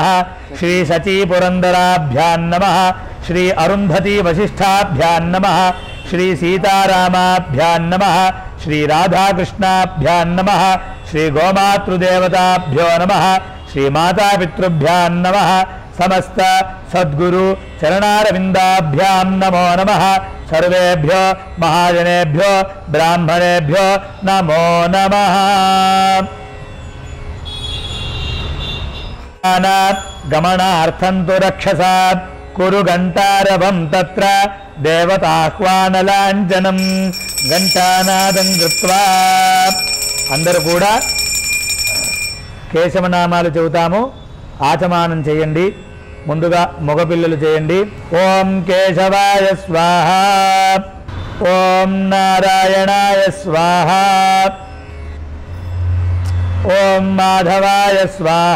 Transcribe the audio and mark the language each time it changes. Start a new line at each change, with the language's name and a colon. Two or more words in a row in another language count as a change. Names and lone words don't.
Sanskrit: श्री सची पुरंदराभ्यां नमः श्री अरुंधति वशिष्ठाभ्यां नमः श्री सीतारामाभ्यां नमः श्री राधाकृष्णाभ्यां नमः श्री गोमातृदेवताभ्यो नमः श्री मातापितृभ्यां नमः समस्त सद्गुरु चरणारविंदाभ्यां नमो नमः सर्वेभ्यो महाजनेभ्यो ब्राह्मणेभ्यो नमो नमः गमनार्थं तु रक्षसात् कुरु घंटारवं तत्र देवताह्वानलाञ्छनं घंटानादं कृत्वा
Telugu: అందరూ కూడా కేశవనామాలు చెబుతాము ఆచమానం చేయండి ముందుగా మగపిల్లలు చేయండి
Sanskrit: ఓం కేశవాయ స్వాహ ఓం నారాయణాయ స్వాహ ఓం మాధవాయ స్వాహ